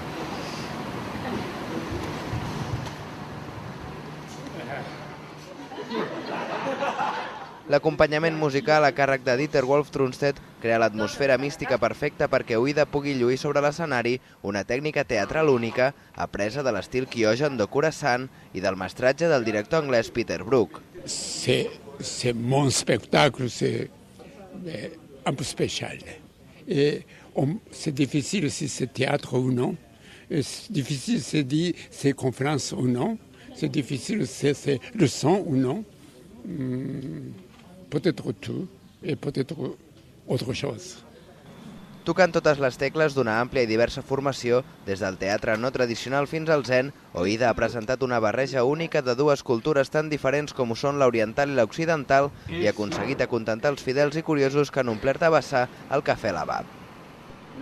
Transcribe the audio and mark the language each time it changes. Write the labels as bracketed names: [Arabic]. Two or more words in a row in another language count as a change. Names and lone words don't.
[Catalan] L'acompanyament musical a càrrec de Dieter Wolf Trunstedt crea l'atmosfera mística perfecta perquè Oida pugui lluir sobre l'escenari una tècnica teatral única apresa de l'estil Kyogen de Kurosan i del mestratge del director anglès Peter Brook. [French] C'est mon spectacle, c'est un peu spécial. C'est difficile si c'est théâtre ou non. C'est difficile si c'est conférence ou non. C'est difficile si c'est leçon ou non. Peut-être tout et peut-être autre chose. [Catalan] Tocant totes les tecles d'una àmplia i diversa formació, des del teatre no tradicional fins al zen, Oida ha presentat una barreja única de dues cultures tan diferents com ho són l'oriental i l'occidental i ha aconseguit acontentar els fidels i curiosos que han omplert a vessar el Cafè Lavab.